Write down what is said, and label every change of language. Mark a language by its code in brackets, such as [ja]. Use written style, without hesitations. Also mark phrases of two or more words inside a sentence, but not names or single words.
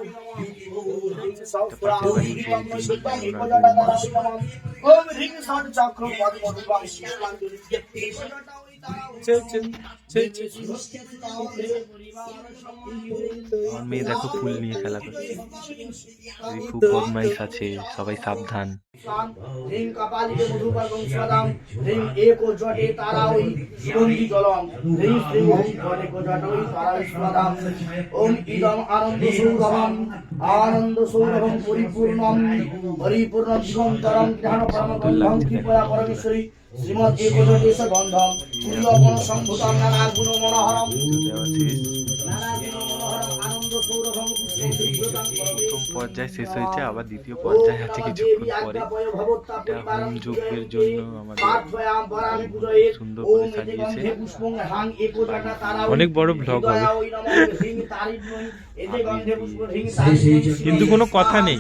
[bn] পাশের বাড়ির বৌদি, ওনার আমার মেয়ে দেখো ফুল নিয়ে খেলা করছে। খুব বদমাইশ আছে, সবাই সাবধান। [sa] ह्रीं कपालिके मधुपर्वं स्वदां ह्रीं एको जटे तारावै सुगन्धि जलम् ह्रीं श्रीं ओं जटेको जटै तारावै स्वदां ओं इदम् आनन्दसौरभम् आनन्दसौरभं परिपूर्णं परिपूर्णं दिगन्तरं ज्ञानपरमगन्धं कृपया परमेश्वरी श्रीमद् एको जटेश गन्धं कुल्लपन सम्भुतं नानागुणमनोहरं आनन्दसौरभं [bn] প্রথম পর্যায় শেষ হয়েছে, আবার দ্বিতীয় পর্যায় আছে কিছুক্ষণ পরে। এটা হোম যজ্ঞের জন্য আমাদের সুন্দর করে সাজিয়েছে। অনেক বড় ব্লগ হবে, কিন্তু কোনো কথা নেই।